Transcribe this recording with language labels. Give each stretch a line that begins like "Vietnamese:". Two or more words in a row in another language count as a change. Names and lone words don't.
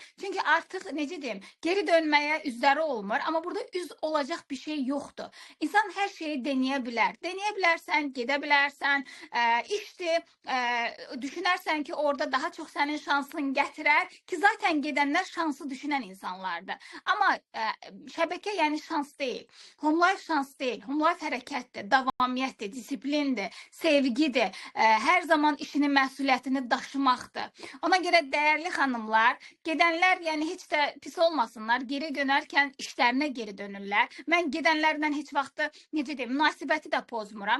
Azerbaijani: Çünki artıq necə deyim, geri dönməyə üzləri olmur, amma burada üz olacaq bir şey yoxdur. İnsan hər şeyi deneyə bilər. Deneyə bilərsən, gedə bilərsən, işdir, düşünərsən ki, orada daha çox sənin şansın gətirər ki, zaten gedənlər şansı düşünən insanlardır. Amma şəbəkə yəni şans deyil. Home life şans deyil. Home life hərəkətdir, davamiyyətdir, disiplindir, sevgidir. Hər zaman işinin məsuliyyətini daşımaqdır. Ona görə dəyərli xanımlar, gedənlər yəni heç də pis olmasınlar, geri dönərkən işlərinə geri dönürlər. Mən gedənlərdən heç vaxtı, necə deyim, münasibəti də pozmuram.